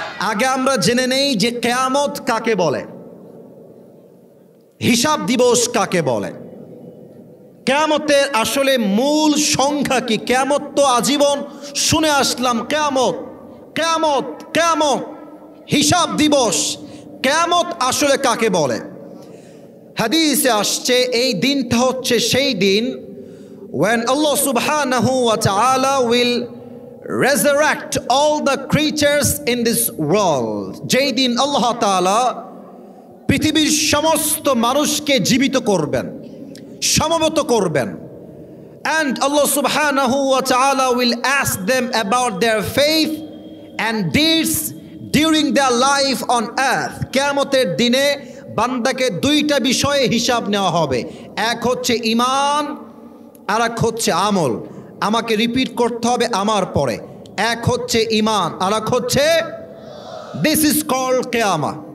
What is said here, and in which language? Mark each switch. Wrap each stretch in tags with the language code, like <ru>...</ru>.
<bn>আগে আমরা জেনে নেই যে কিয়ামত কাকে বলে, হিসাব দিবস কাকে বলে, কিয়ামতের আসলে মূল সংখ্যা কি। কিয়ামত তো আজীবন শুনে আসলাম, কিয়ামত কিয়ামত কিয়ামত, হিসাব দিবস। কিয়ামত আসলে কাকে বলে? হাদিসে আসছে এই দিনটা হচ্ছে সেই দিন</bn> <en>when Allah subhanahu wa ta'ala will resurrect all the creatures in this world।</en> <bn>যেই দিন আল্লাহ তাআলা পৃথিবীর সমস্ত মানুষকে জীবিত করবেন, সমবেত করবেন।</bn> <en>and Allah subhanahu wa ta'ala will ask them about their faith and deeds during their life on earth।</en> <bn>কিয়ামতের দিনে বান্দাকে দুইটা বিষয়ে হিসাব নেওয়া হবে, এক হচ্ছে ঈমান আর এক হচ্ছে আমল। আমাকে রিপিট করতে হবে আমার পরে, এক হচ্ছে ঈমান আর এক হচ্ছে,</bn> <en>This is called কিয়ামা।</en>